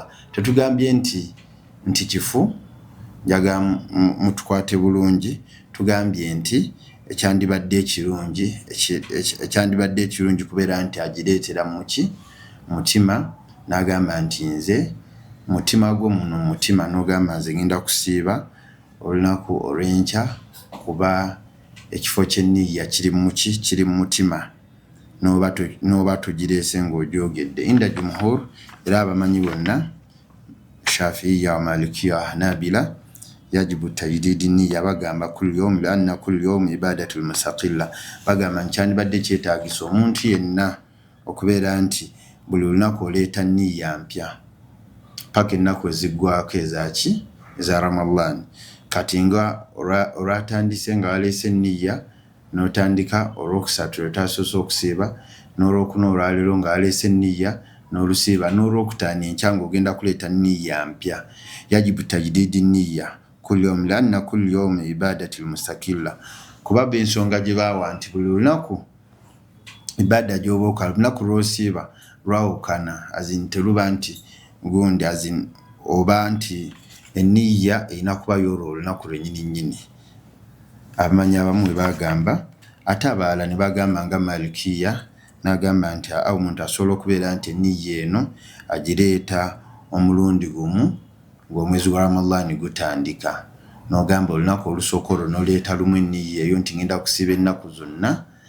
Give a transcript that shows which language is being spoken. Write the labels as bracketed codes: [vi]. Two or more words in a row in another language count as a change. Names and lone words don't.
[lg] Tetugambye nti kifu njaga mutukwate bulungi tugambye nti ekyandibadde ekirungi kubeera nti agireetera muki mutima n'agamba nti nze mutima gwo muno mutima n'ogamba nze ngenda kusiiba olunaku olw'enkya kuba ekifo ky'enniya kiri mu mutima n'oba tugireese ng'ogyogedde. [ar] عند الجمهور [lg] era abamanyi bonna [ar] الشافعية والمالكية والحنابلة يجب تجديد النية [lg] bagamba [ar] كل يوم لأن كل يوم عبادة مستقلة [lg] bagamba nkyandibadde kyetaagisa omuntu yenna okubeera nti buli lunaku oleeta nniya mpya paka ennaku eziggwako eza Ramadan. Kati nga olwatandise nga waleese enniya n'otandika olwokusatu lwetasoose okusiiba n'olwokuna olwaleero nga waleese enniya n'olusiiba n'olwokutaano enkya ng'ogenda kuleeta nniya mpya. [ar] يجب تجديد النية كل يوم لأن كل يوم عبادة مستقلة [lg] kuba ensonga gye baawa nti buli lunaku ibada gy'oba okola lunaku lw'osiiba lwawukana teruba nti gundi oba nti eniya erina kuba y'olwo olunaku lwennyini abamanyi abamu bwe bagamba ate abalala ne bagamba nga Malikiya n'agamba nti omuntu asobola okubeera nti eniya eno agireeta omulundi gumu ng'omwezi gwa Ramadhan gutandika n'ogamba olunaku olusooka olwo n'oleeta lumu eniya eyo nti ngenda kusiiba ennaku zonna